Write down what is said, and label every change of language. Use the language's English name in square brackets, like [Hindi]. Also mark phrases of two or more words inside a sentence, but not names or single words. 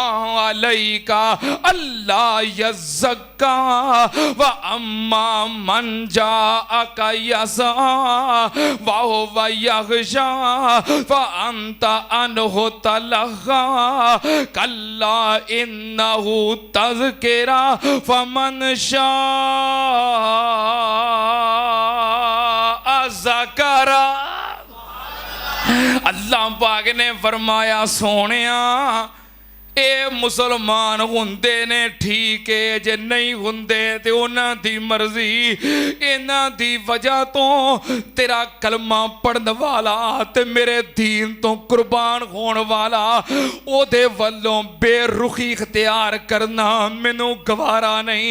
[Arabic] عليك ألا يزكى وأما من جاءك يسعى وهو يخشى فأنت عنه تلهى كلا إنها تذكرة فمن شاء ذكره. [Punjabi] اللہ پاک نے فرمایا سوہنیا ایہہ مسلمان ہندے نے ٹھیک ہے، جے نہیں ہندے تے اوہناں دی مرضی، اینہاں دی وجہ توں تیرا کلمہ پڑھن والا تے میرے دین توں قربان ہون والا اوہدے ولوں بے رخی اختیار کرنا مینوں گوارا نہیں.